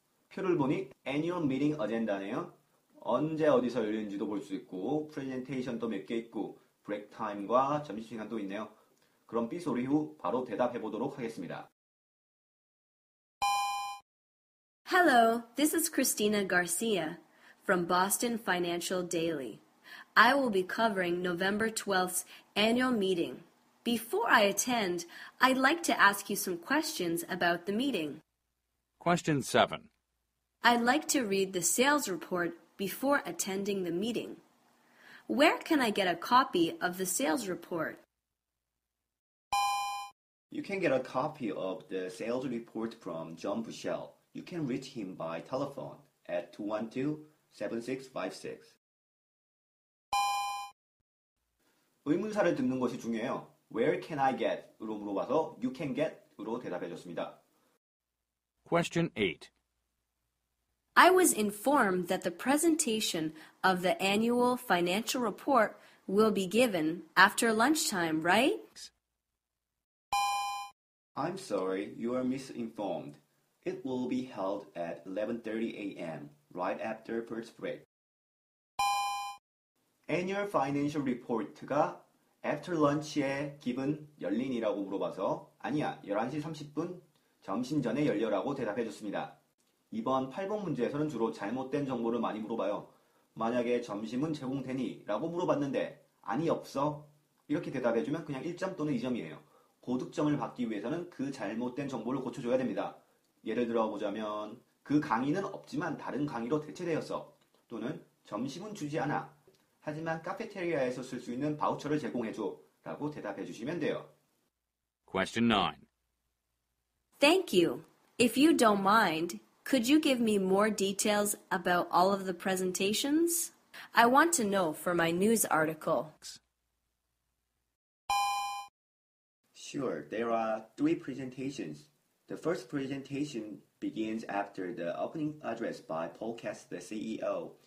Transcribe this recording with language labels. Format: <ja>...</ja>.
<ko>표를 보니 Annual Meeting Agenda네요. 언제 어디서 열리는지도 볼 수 있고 프레젠테이션도 몇 개 있고 브레이크 타임과 점심시간도 있네요. 그럼 B 소리 후 바로 대답해 보도록 하겠습니다.</ko> <en>Hello, this is Christina Garcia from Boston Financial Daily. I will be covering November 12th's annual meeting. Before I attend, I'd like to ask you some questions about the meeting. Question 7. I'd like to read the sales report before attending the meeting. Where can I get a copy of the sales report? You can get a copy of the sales report from John Bushell. You can reach him by telephone at 212-7656.</en> <ko>의문사를 듣는 것이 중요해요.</ko> <en>Where can I get?</en> <ko>으로 물어봐서</ko> <en>you can get</en> <ko>으로 대답해 줬습니다.</ko> <en>Question 8. I was informed that the presentation of the annual financial report will be given after lunchtime, right? I'm sorry, you are misinformed. It will be held at 11:30 a.m. right after first break.</en> <ko>Annual Financial Report가</ko> <en>after lunch</en> <ko>에 given 열린이라고 물어봐서 아니야, 11시 30분 점심 전에 열려라고 대답해 줬습니다. 이번 8번 문제에서는 주로 잘못된 정보를 많이 물어봐요. 만약에 점심은 제공되니? 라고 물어봤는데 아니 없어? 이렇게 대답해주면 그냥 1점 또는 2점이에요. 고득점을 받기 위해서는 그 잘못된 정보를 고쳐줘야 됩니다. 예를 들어 보자면 그 강의는 없지만 다른 강의로 대체되었어. 또는 점심은 주지 않아. 하지만 카페테리아에서 쓸 수 있는 바우처를 제공해줘. 라고 대답해 주시면 돼요.</ko> <en>Question 9. Thank you. If you don't mind, could you give me more details about all of the presentations? I want to know for my news article. Sure, there are 3 presentations. The first presentation begins after the opening address by Paul Katz, the CEO.</en>